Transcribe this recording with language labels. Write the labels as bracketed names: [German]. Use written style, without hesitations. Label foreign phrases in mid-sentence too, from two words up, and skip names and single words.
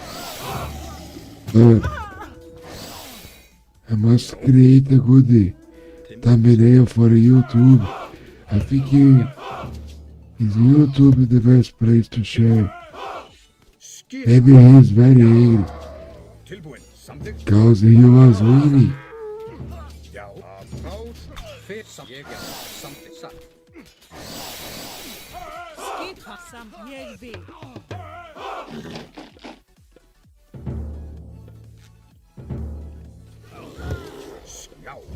[English] But I must create a good thumbnail for YouTube. I think is YouTube the best place to share. Maybe he's very angry [Icelandic] Tilbúin. Samþykkt. [English] because he was winning. [Icelandic] Já. Applaus. Fyrir satt, ég já. Samþykkt, satt. Skipa. Ég vil. Já.